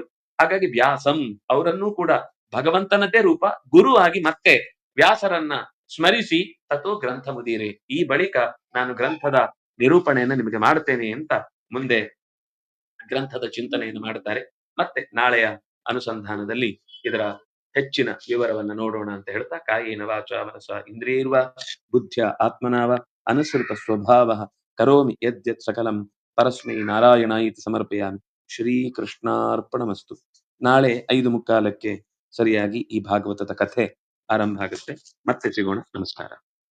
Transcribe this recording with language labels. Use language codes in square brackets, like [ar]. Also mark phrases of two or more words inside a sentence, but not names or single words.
[kn] ಹಾಗಾಗಿ ವ್ಯಾಸಂ ಅವರನ್ನೂ ಕೂಡ ಭಗವಂತನದೇ ರೂಪ ಗುರು ಆಗಿ ಮತ್ತೆ ವ್ಯಾಸರನ್ನ ಸ್ಮರಿಸಿ [sa] ತಥೋ ಗ್ರಂಥ ಮುದೀರೆ, [kn] ಈ ಬಳಿಕ ನಾನು ಗ್ರಂಥದ ನಿರೂಪಣೆಯನ್ನು ನಿಮಗೆ ಮಾಡುತ್ತೇನೆ ಅಂತ ಮುಂದೆ ಗ್ರಂಥದ ಚಿಂತನೆಯನ್ನು ಮಾಡುತ್ತಾರೆ. ಮತ್ತೆ ನಾಳೆಯ ಅನುಸಂಧಾನದಲ್ಲಿ ಇದರ ಹೆಚ್ಚಿನ ವಿವರವನ್ನ ನೋಡೋಣ ಅಂತ ಹೇಳ್ತಾ, [sa] ಕಾಯೇನ ವಾಚಾ ಮನಸಾ ಇಂದ್ರಿಯೈರ್ವ ಬುದ್ಧ್ಯ ಆತ್ಮನಾವ ಅನುಸೃತ ಸ್ವಭಾವ ಕರೋಮಿ ಯದ್ಯತ್ ಸಕಲಂ ಪರಸ್ಮೈ ನಾರಾಯಣಾಯಿತಿ ಸಮರ್ಪಯಾಮಿ. ಶ್ರೀಕೃಷ್ಣಾರ್ಪಣಮಸ್ತು. [kn] ನಾಳೆ 5:45 ಸರಿಯಾಗಿ ಈ ಭಾಗವತದ ಕಥೆ ಆರಂಭ ಆಗುತ್ತೆ. ಮತ್ತೆ ಸಿಗೋಣ. ನಮಸ್ಕಾರ.